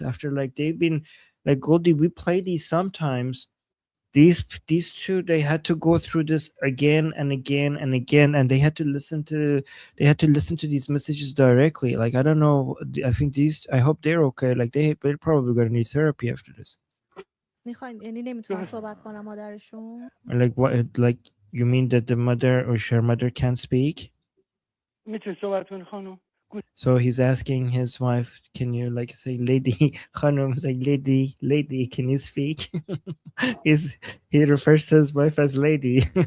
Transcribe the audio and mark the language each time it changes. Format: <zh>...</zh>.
<en>After like they've been like Goldie, we play these sometimes. These two, they had to go through this again and again and again, and they had to listen to these messages directly. Like I don't know. I hope they're okay. Like they're probably gonna need therapy after this.</en> <fa>میخواین یعنی نمیتونن صحبت کنن مادرشون؟</fa> <en>Like what? Like you mean that the mother or her mother can't speak?</en> <fa>میتونه صحبت کنه خانم.</fa> <en>So he's asking his wife, can you like say, lady, Khanum, like lady, can you speak? He refers to his wife as lady.</en>